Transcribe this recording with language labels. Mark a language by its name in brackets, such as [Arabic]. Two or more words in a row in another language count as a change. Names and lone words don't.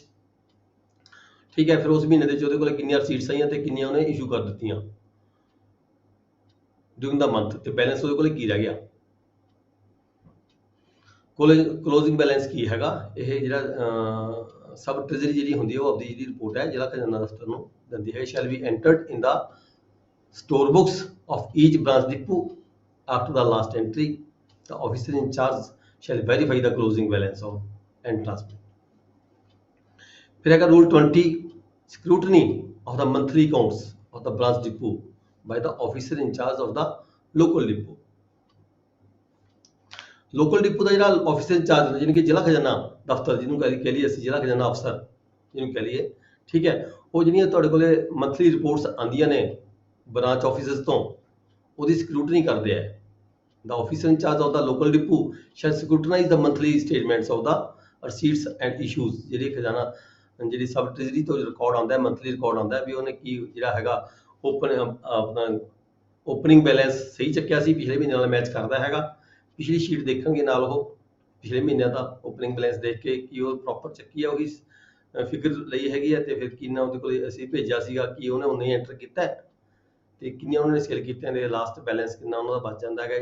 [Punjabi] ਠੀਕ ਹੈ, ਫਿਰ ਉਸ ਮਹੀਨੇ ਦੇ ਵਿੱਚ ਉਹਦੇ ਕੋਲ ਕਿੰਨੀਆਂ ਰਸੀਟਸ ਆਈਆਂ ਤੇ ਕਿੰਨੀਆਂ ਉਹਨੇ ਇਸ਼ੂ ਕਰ ਦਿੱਤੀਆਂ [English] during the month, [Punjabi] ਤੇ ਬੈਲੈਂਸ ਉਹਦੇ ਕੋਲ ਕੀ ਰਹਿ ਗਿਆ, [English] closing balance [Punjabi] ਕੀ ਹੈਗਾ. ਇਹ ਜਿਹੜਾ [English] sub treasury [Punjabi] ਜਿਹੜੀ ਹੁੰਦੀ ਹੈ ਉਹ ਆਪਦੀ ਜਿਹੜੀ ਰਿਪੋਰਟ ਹੈ ਜ਼ਿਲ੍ਹਾ ਖਜ਼ਾਨਾ ਦਫ਼ਤਰ ਨੂੰ ਦਿੰਦੀ ਹੈ. [English] shall be entered in the store books of each branch depot after the last entry. The officer in charge shall verify the closing balance of and transmit. [Punjabi] ਫਿਰ ਹੈਗਾ [English] rule 20 scrutiny of the monthly accounts of the branch depot by the officer in charge of the local depot. local depot [Punjabi] का ਜਿਹੜਾ [English] officer in charge [Punjabi] ਹੁੰਦਾ ਜਿਹਨੂੰ ਕਿ ਜ਼ਿਲ੍ਹਾ ਖਜ਼ਾਨਾ ਦਫ਼ਤਰ ਜਿਹਨੂੰ ਕਹਿ ਲਈਏ ਅਸੀਂ ਜ਼ਿਲ੍ਹਾ ਖਜ਼ਾਨਾ ਅਫਸਰ ਜਿਹਨੂੰ ਕਹਿ ਲਈਏ, ਠੀਕ ਹੈ, ਉਹ ਜਿਹੜੀਆਂ ਤੁਹਾਡੇ ਕੋਲੇ [English] monthly reports [Punjabi] ਆਉਂਦੀਆਂ ਨੇ [English] branch officers [Punjabi] ਤੋਂ ਉਹਦੀ ਸਕਰੂਟਨੀ ਕਰਦੇ ਆ। [English] The officer in charge of the local depot shall scrutinize the monthly statements of the receipts and issues। [Punjabi] ਜਿਹੜੀ ਖਜ਼ਾਨਾ ਜਿਹੜੀ [English] sub treasury [Punjabi] ਤੋਂ ਰਿਕਾਰਡ ਆਉਂਦਾ ਹੈ, [English] monthly record [Punjabi] ਆਉਂਦਾ ਹੈ ਵੀ ਉਹਨੇ ਕੀ ਜਿਹੜਾ ਹੈਗਾ ਆਪਣਾ [English] opening balance [Punjabi] ਸਹੀ ਚੱਕਿਆ ਸੀ, ਪਿਛਲੇ ਮਹੀਨੇ ਨਾਲ ਮੈਚ ਕਰਦਾ ਹੈਗਾ। ਪਿਛਲੀ ਸ਼ੀਟ ਦੇਖਾਂਗੇ ਨਾਲ ਉਹ ਪਿਛਲੇ ਮਹੀਨਿਆਂ ਦਾ [English] opening balance [Punjabi] ਦੇਖ ਕੇ ਕੀ ਉਹ ਪ੍ਰੋਪਰ ਚੱਕੀ ਹੈ, ਉਹੀ ਫਿਗਰ ਲਈ ਹੈਗੀ ਹੈ, ਤੇ ਫਿਰ ਕਿੰਨਾ ਉਹਦੇ ਕੋਲ ਅਸੀਂ ਭੇਜਿਆ ਸੀਗਾ ਕੀ ਉਹਨੇ ਉਨੇ ਐਂਟਰ ਕੀਤਾ ਹੈ ਤੇ ਕਿੰਨੀਆਂ ਉਹਨਾਂ ਨੇ ਸੇਲ ਕੀਤੀਆਂ ਦੇ [English] last balance [Punjabi] ਕਿੰਨਾ ਉਹਨਾਂ ਦਾ ਬਚ ਜਾਂਦਾ ਹੈਗਾ।